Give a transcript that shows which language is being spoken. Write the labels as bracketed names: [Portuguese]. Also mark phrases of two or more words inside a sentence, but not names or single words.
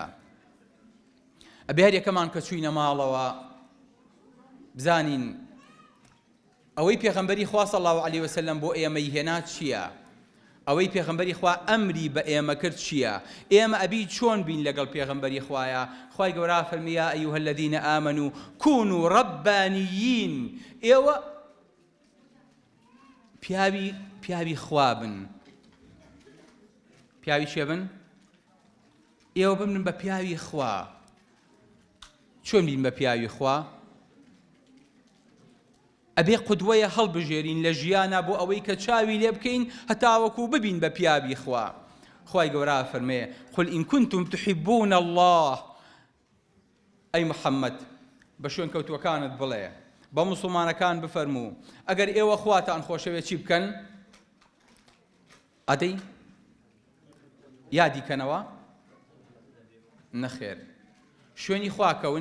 [Central Kurdish] ئەبێ هەر یەکەمان کە چووینە ماڵەوە بزانین ئەوەی پێغەمبەری خوا [Arabic] صلی الله علیه وسلم [Central Kurdish] بۆ ئێمەی هێنا چییە ئەوەی پێغەمبەری خوا ئەمری بە ئێمە کرد چییە ئێمە ئەبی چۆن بین لەگەڵ پێغەمبەری خوایە خوای گەورە فەرمی [Arabic] یا ئەیها الذین آمنوا كونوا ربانیین [Central Kurdish] ئێوە پیاوی خوا بن پیاوی چێ بن ئێوە بمن بە پیاوی خوا چۆن بین بە پیاوی خوا ئەبێ قودوەیە هەڵبژێرین لە ژیانە بۆ ئەوەی کە چاوی لێ بکەین هەتاوەکو ببین بە پیاوی خوا خوای گەورە فەرمێ [Arabic] قل إن كنتم تحبون الله [Central Kurdish] ئەی محەممەد بە شوێن کەوتوەکانت بڵێ بە موسڵمانەکان بفەرموو ئەگەر ئێوە خواتان خۆشەوێت چی بکەن؟ ئەدەی یادی کەنەوە؟ نەخێر. شوێنی خواکەون؟